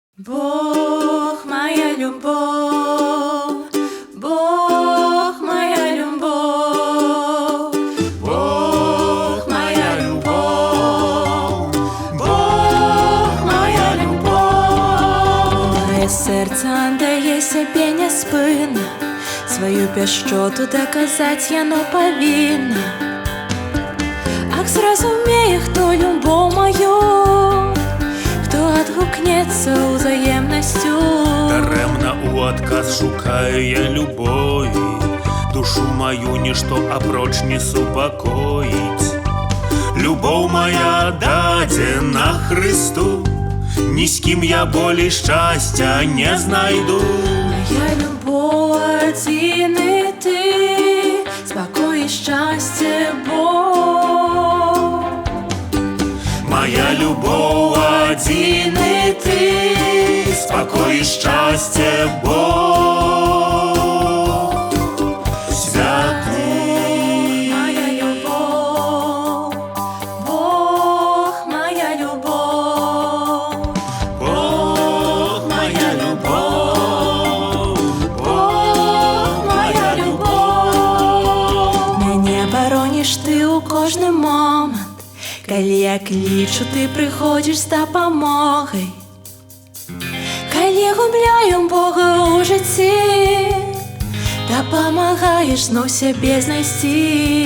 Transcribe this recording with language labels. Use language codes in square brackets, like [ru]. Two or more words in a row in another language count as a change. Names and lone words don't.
[ru] Бог, моя любовь, Бог, моя любовь, Бог, моя любовь, Бог, моя любовь. [uk] Моє серце дає себе неспинно, [be] свою пяшчоту доказать яно повинно. Ах, зразумее, хто любов мою, хто адгукнецца ўзаемнасцю. Дарэмна у адказ шукаю я любові, душу маю нішто апроч не супакоіць. Любоў моя дадзена Христу, ні з кім я болей шчасця не знайду. [ru] Моя любовь один и ты, спокой и счастье Бог. Моя любовь один и ты, спокой и счастье Бог святый. Моя любовь, Бог, моя любовь, Бог, моя любовь, Бог, моя любовь. [be] Мяне бароніш ты у кожны момант, калі я клічу, ты прыходзіш з дапамогай. Калі губляю Бога ў жыцці, дапамагаеш зноў сябе знайсці.